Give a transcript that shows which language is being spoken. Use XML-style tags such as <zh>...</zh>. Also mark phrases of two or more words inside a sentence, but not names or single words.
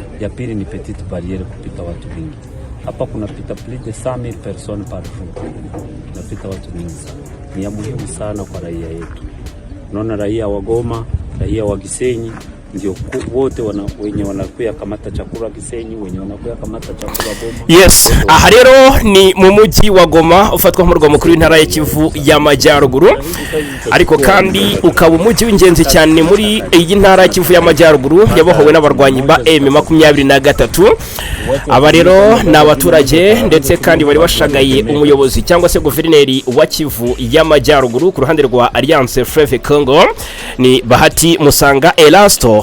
<sw>ya pili ni</sw> <fr>petite barriere</fr> <sw>kupita watu wengi. Hapa kunapita</sw> <fr>plus de 100,000 personnes par jour.</fr> <sw>Napita watu wengi sana. Ni ya muhimu sana kwa raia yetu. Unaona raia wa Goma, raia wa Gisenyi ndio wote wenye wanakuya kamata chakula Gisenyi, wenye wanakuya kamata chakula Goma.</sw> <rw>Yes, aha rero ni mu mujyi wa Goma ufatwa nk'umurwa mukuru w'intara ya Kivu y'Amajyaruguru, ariko kandi ukaba umujyi w'ingenzi cyane muri iyi ntara ya Kivu y'Amajyaruguru yabohowe n'abarwanyi ba M23. Aba rero ni abaturage ndetse kandi bari bashagaye umuyobozi cyangwa se guverineri wa Kivu y'Amajyaruguru ku ruhande rwa Alliance Fleuve Congo ni Bahati Musanga Elasto.</rw>